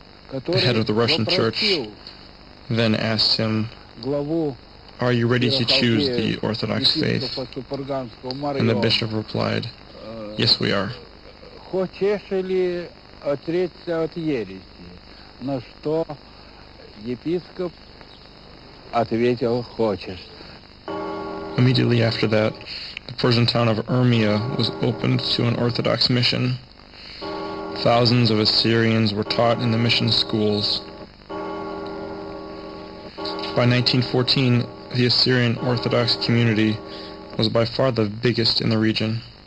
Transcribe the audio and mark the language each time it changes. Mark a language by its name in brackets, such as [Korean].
[English] the head of the Russian church, then asked him, "Are you ready to choose the Orthodox faith?" And the bishop replied, "Yes, we are." [Russian] Хочешь ли отречься от ереси? На что епископ ответил: хочешь. [English] Immediately after that, the Persian town of Urmia was opened to an Orthodox mission. Thousands of Assyrians were taught in the mission schools. By 1914, the Assyrian Orthodox community was by far the biggest in the region.